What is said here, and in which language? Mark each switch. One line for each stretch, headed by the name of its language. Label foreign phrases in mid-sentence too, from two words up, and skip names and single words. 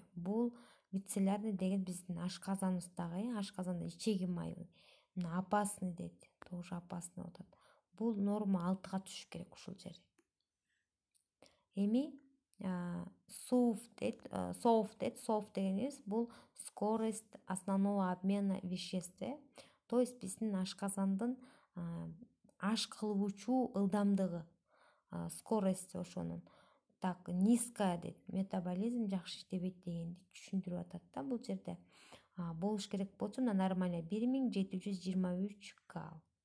Kyrgyz: Бул вицеллярный деген биздин ашказаныбыздагы, ашказанда ичеги майы. Мына опасный дейт. Тоже опасный болуп атат. Бул норма 6га түшүш керек ушул жер. Эми SOFT дегенибиз бул
Russian: скорость основного обмена веществ. То есть
Kyrgyz: биздин ашказандын аш кылуучу ылдамдыгы, скорость ошонун
Russian: так низкая
Kyrgyz: дейт. Метаболизм жакшы иштебейт дегенди түшүндүрүп атат да бул жерде. Болуш керек болчу мына нормально 1723 кал.